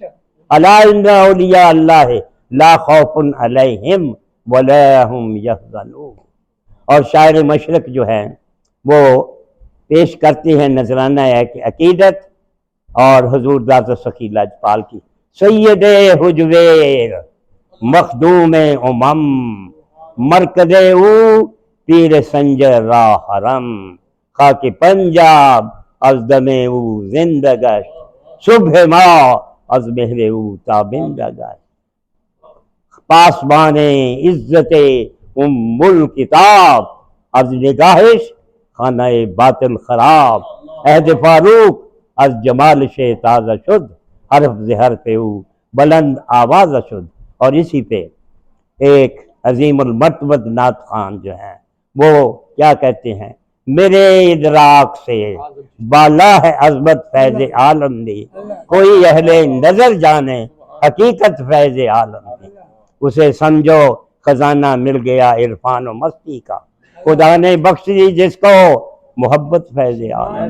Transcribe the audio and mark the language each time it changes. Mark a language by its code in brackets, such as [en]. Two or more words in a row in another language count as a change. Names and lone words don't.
[ar] الا ان اولیاء اللہ لا خوف علیہم ولا هم یحزنون۔ [ur] اور شاعر مشرق جو ہے وہ پیش کرتے ہیں نذرانہ عقیدت اور حضور ذات سخی لاجپال کی۔ [fa] سید حجویر مخدوم امم مرکز او پیر سنجر را حرم خاک پنجاب از دم او زندہ گشت صبح ما از مہر او تابندہ گشت پاسبان عزت ام الکتاب از نگاہش خانہ باطل خراب عہد فاروق از جمال شے تازہ شد حرف زہر پہ او بلند آواز شد۔ [ur] اور اسی پہ ایک عظیم المرتبت نعت خان جو ہیں وہ کیا کہتے ہیں، میرے ادراک سے بالا ہے عظمت فیض عالم دی، کوئی اہل نظر جانے حقیقت فیض عالم دی، اسے سمجھو خزانہ مل گیا عرفان و مستی کا، خدا نے بخش دی جس کو محبت فیض عالم۔